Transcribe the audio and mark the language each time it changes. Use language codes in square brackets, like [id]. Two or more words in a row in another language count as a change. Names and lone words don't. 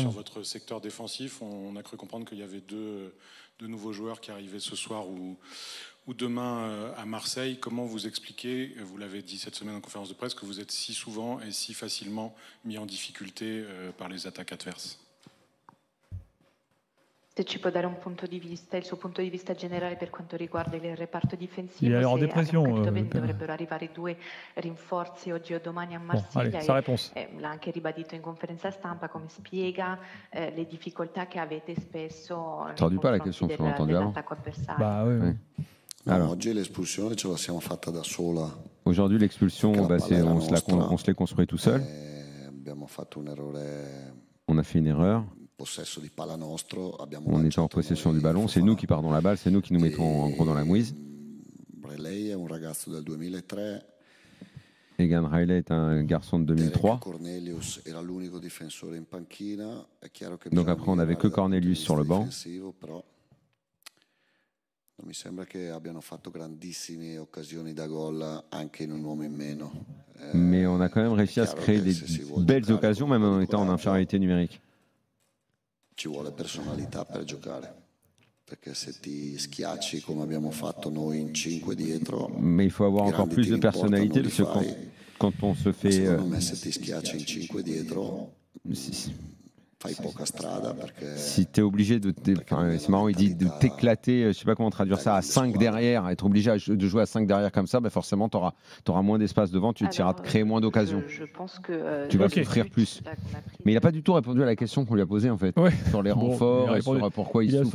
[fr] Sur votre secteur défensif, on a cru comprendre qu'il y avait deux nouveaux joueurs qui arrivaient ce soir ou demain à Marseille. Comment vous expliquez, vous l'avez dit cette semaine en conférence de presse, que vous êtes si souvent et si facilement mis en difficulté par les attaques adverses? [it] Se ci può dare un punto di vista, il suo punto di vista generale per quanto riguarda il reparto difensivo. [fr] Il est en dépression. [it] Dovrebbero arrivare 2 rinforzi oggi o domani a Marsiglia. [fr] Sa réponse. [it] L'ha anche ribadito in conferenza stampa, come spiega le difficoltà che avete spesso nei confronti dell'attacco avversario. [fr] Bah oui. Alors, [it] oggi l'espulsione ce la siamo fatta da sola. [fr] Aujourd'hui, l'expulsion, on se l'est construit tout seul. [it] Abbiamo fatto un errore. [fr] On a fait une erreur. On était en possession du ballon, c'est nous qui perdons la balle, c'est nous qui nous mettons en gros dans la mouise. Egan Riley est un garçon de 2003. Donc après on n'avait que Cornelius sur le banc. [it] Mi sembra che abbiano fatto grandissime occasioni da gol anche in un uomo in meno. [fr] Mais on a quand même réussi à se créer des belles occasions, même en étant en infériorité numérique. [it] Ci vuole personalità per giocare, perché se ti schiacci come abbiamo fatto noi in 5 dietro. [fr] Mais il faut avoir encore plus de personnalité parce que quand on se fait. [it] Secondo me se ti schiacci in 5 dietro. [fr] Si tu es obligé de. C'est marrant, il dit de t'éclater, je sais pas comment traduire ça, à 5 derrière, être obligé de jouer à 5 derrière comme ça, forcément tu auras moins d'espace devant, tu iras te créer moins d'occasions. Je pense que. Tu vas souffrir plus. Mais il n'a pas du tout répondu à la question qu'on lui a posée en fait, sur les renforts et sur pourquoi il souffre.